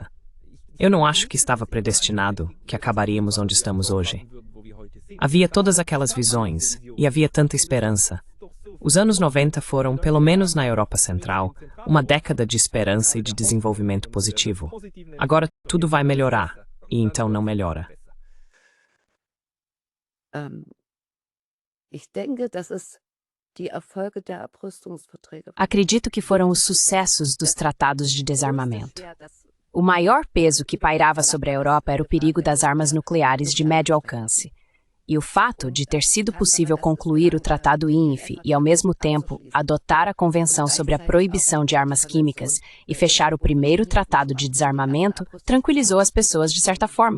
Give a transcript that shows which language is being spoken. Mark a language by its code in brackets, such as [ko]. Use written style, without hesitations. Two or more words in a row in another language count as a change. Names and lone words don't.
[pt] Eu não acho que estava predestinado que acabaríamos onde estamos hoje. Havia todas aquelas visões e havia tanta esperança. Os anos 90 foram, pelo menos na Europa Central, uma década de esperança e de desenvolvimento positivo. Agora tudo vai melhorar, e então não melhora. [de] Ich denke, dass es [pt] Acredito que foram os sucessos dos tratados de desarmamento. O maior peso que pairava sobre a Europa era o perigo das armas nucleares de médio alcance. E o fato de ter sido possível concluir o Tratado INF e, ao mesmo tempo, adotar a Convenção sobre a Proibição de Armas Químicas e fechar o primeiro Tratado de Desarmamento tranquilizou as pessoas de certa forma.